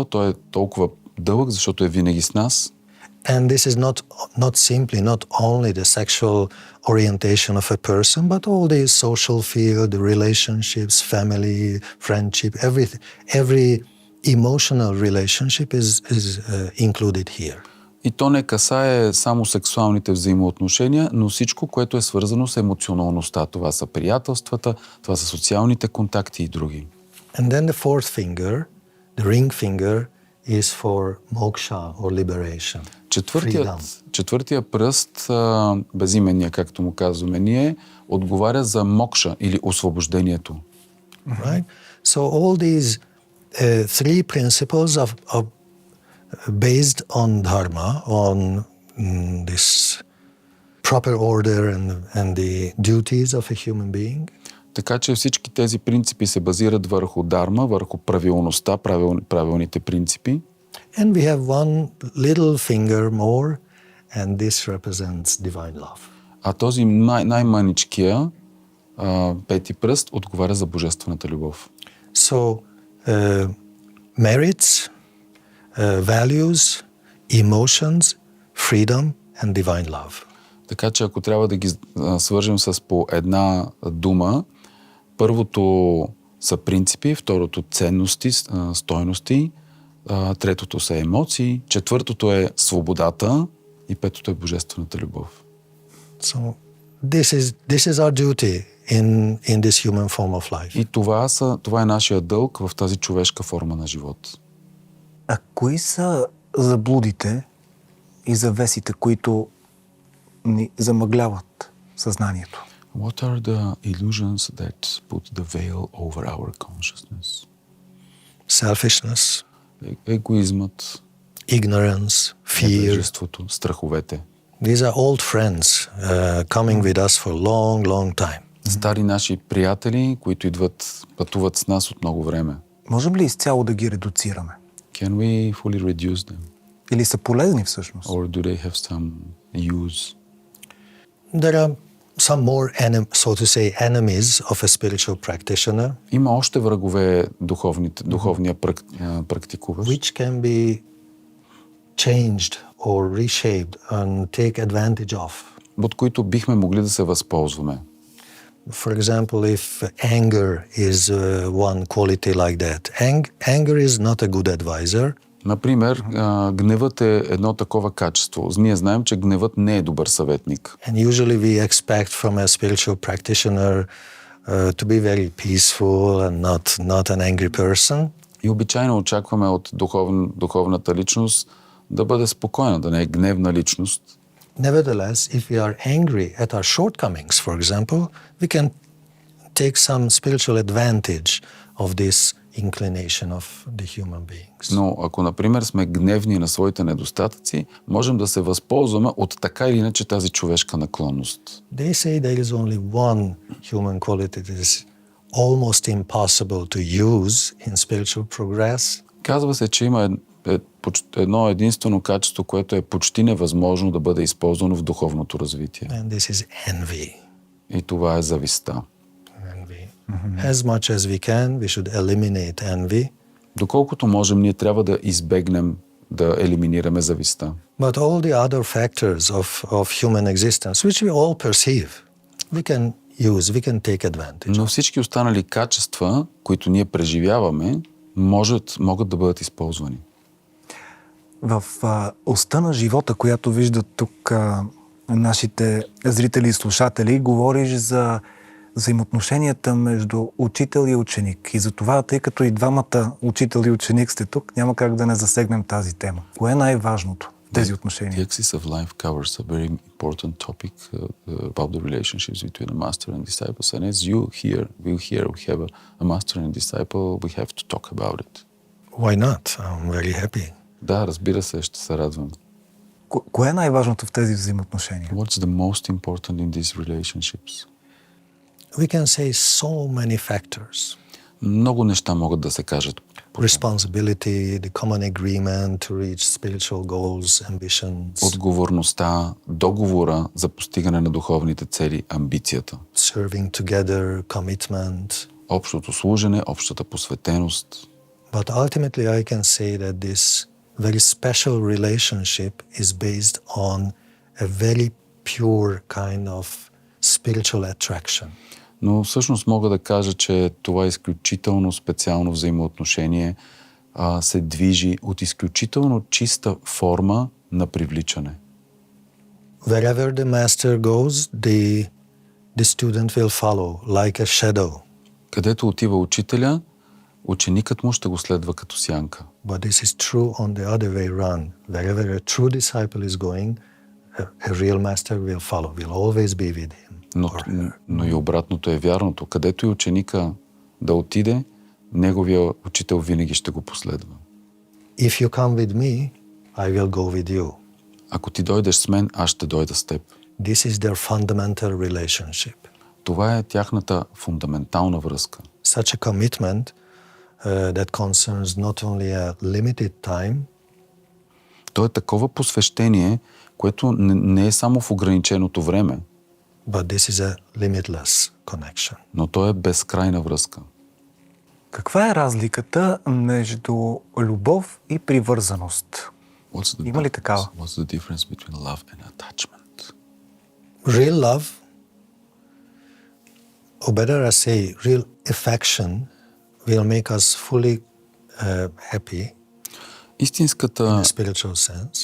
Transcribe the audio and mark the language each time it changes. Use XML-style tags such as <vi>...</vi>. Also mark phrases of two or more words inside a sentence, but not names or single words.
<bg>Той е толкова дълъг, защото е винаги с нас.</bg> <en>And this is not only the sexual orientation of a person, but all the social field, the relationships, family, friendship, every emotional relationship is included here.</en> <bg>И то не касае само сексуалните взаимоотношения, но всичко, което е свързано с емоционалността. Това са приятелствата, това са социалните контакти и други.</bg> <en>And then the fourth finger, the ring finger, is for moksha or liberation.</en> <bg>Четвъртия пръст, безименния, както му казваме ние, отговаря за мокша или освобождението.</bg> <en>Right? So all these three principles are based on dharma, on this proper order and the duties of a human being.</en> <bg>Така че всички тези принципи се базират върху дарма, върху правилността, правилните принципи.</bg> <en>And we have one little finger more, and this represents divine love.</en> <bg>А този най-маничкия пети пръст отговаря за божествената любов.</bg> <en>So merits, values, emotions, freedom and divine love.</en> <bg>Така че ако трябва да ги свържем с по една дума, първото са принципи, второто ценности, стойности, третото са емоции, четвъртото е свободата И петото е божествената любов.</bg> <en>So this is our duty in this human form of life.</en> <bg>И това е нашия дълг в тази човешка форма на живот. А кои са заблудите и завесите, които ни замъгляват съзнанието?</bg> <en>What are the illusions that put the veil over our consciousness? Selfishness,</en> <bg>Егоизмът,</bg> <en>ignorance, fear.</en> <bg>невежеството, страховете.</bg> <en>These are old friends coming with us for a long, long time.</en> <bg>Стари наши приятели, които пътуват с нас от много време. Можем ли изцяло да ги редуцираме?</bg> <en>Can we fully reduce them?</en> <bg>Или са полезни всъщност?</bg> <en>Or do they have some use? There are some more, so to say, enemies of a spiritual practitioner,</en> <bg>Има още врагове духовния практикуващ,</bg> <en>which can be changed or reshaped and take advantage of.</en> <bg>от които бихме могли да се възползваме.</bg> <en>For example, if anger is one quality like that, anger is not a good advisor.</en> <bg>Например, гневът е едно такова качество. Ние знаем, че гневът не е добър съветник.</bg> <en>And usually we expect from a spiritual practitioner to be very peaceful and not an angry person.</en> <bg>И обичайно очакваме от духовната личност да бъде спокойна, да не е гневна личност.</bg> <en>Nevertheless, if we are angry at our shortcomings, for example, we can take some spiritual advantage of this inclination of the human beings.</en> <bg>Но ако, например, сме гневни на своите недостатъци, можем да се възползваме от така или иначе тази човешка наклонност.</bg> <en>They say there is only one human quality that is almost impossible to use in spiritual progress.</en> <bg>Казва се, че има едно единствено качество, което е почти невъзможно да бъде използвано в духовното развитие.</bg> <en>And this is envy.</en> <bg>И това е завистта.</bg> <en>As much as we can, we should eliminate envy.</en> <bg>Доколкото можем, ние трябва да избегнем да елиминираме завистта.</bg> <en>But all the other factors of human existence, which we all perceive, we can take advantage.</en> <bg>Но всички останали качества, които ние преживяваме, могат да бъдат използвани. В оста на живота, която виждат тук нашите зрители и слушатели, говориш за взаимоотношенията между учител и ученик. И за това, тъй като и двамата учител и ученик сте тук, няма как да не засегнем тази тема. Кое е най-важното в тези отношения?</bg> <en>The axis of life covers a very important topic about the relationships between a master and disciples. And as we have a master and disciple, we have to talk about it. Why not? I'm very happy.</en> <bg>Да, разбира се, ще се радвам. Кое е най-важното в тези взаимоотношения?</bg> <en>What's the most important in these relationships? We can say so many factors.</en> <bg>Много неща могат да се кажат.</bg> <en>Responsibility, the common agreement to reach spiritual goals, ambitions.</en> <bg>Отговорността, договора за постигане на духовните цели, амбицията.</bg> <en>Serving together, commitment.</en> <bg>Общото служене, общата посветеност.</bg> <en>But ultimately I can say that this very special relationship is based on a very pure kind of spiritual attraction.</en> <bg>Но всъщност мога да кажа, че това изключително специално взаимоотношение се движи от изключително чиста форма на привличане.</bg> <en>Wherever the master goes, the student will follow like a shadow.</en> <bg>Където отива учителя, ученикът му ще го следва като сянка.</bg> <en>But this is true on the other way around. Wherever a true disciple is going, a real master will follow, will always be with him.</en> <bg>Но и обратното е вярното. Където и ученика да отиде, неговия учител винаги ще го последва.</bg> <en>If you come with me, I will go with you.</en> <bg>Ако ти дойдеш с мен, аз ще дойда с теб.</bg> <en>This is their fundamental relationship.</en> <bg>Това е тяхната фундаментална връзка.</bg> <en>Such a commitment that concerns not only a limited time,</en> <bg>То е такова посвещение, което не е само в ограниченото време,</bg> <en>but this is a limitless connection.</en> <bg>но то е безкрайна връзка. Каква е разликата между любов и привързаност? Има ли такава?</bg> <en>What's the difference between love and attachment? Real love, or better I say, real affection will make us fully happy in a spiritual sense.</en>